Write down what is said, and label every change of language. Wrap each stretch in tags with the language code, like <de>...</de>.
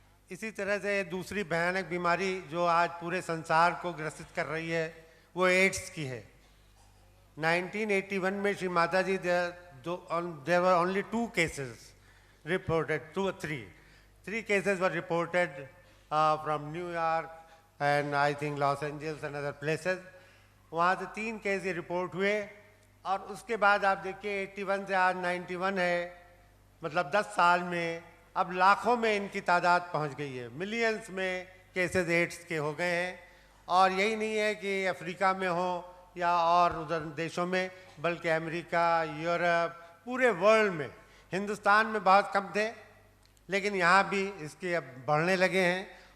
<hi>इसी तरह से दूसरी भयानक बीमारी जो आज पूरे संसार को ग्रसित कर रही है वो एड्स की है।</hi> <en>1981 में Shri Mata ji there were only 2 cases reported, 2 or 3. 3 cases were reported from New York and I think Los Angeles and other places.</en> <hi>वहाँ से 3 केस ये रिपोर्ट हुए और उसके बाद आप देखिए 81 से आज 91 है, मतलब 10 साल में अब लाखों में इनकी तादाद पहुँच गई है, मिलियंस में केसेस एड्स के हो गए हैं। और यही नहीं है कि अफ्रीका में हो या और उधर देशों में, बल्कि अमेरिका, यूरोप, पूरे वर्ल्ड में, हिंदुस्तान में बहुत कम थे लेकिन यहाँ भी इसके अब बढ़ने लगे हैं।</hi>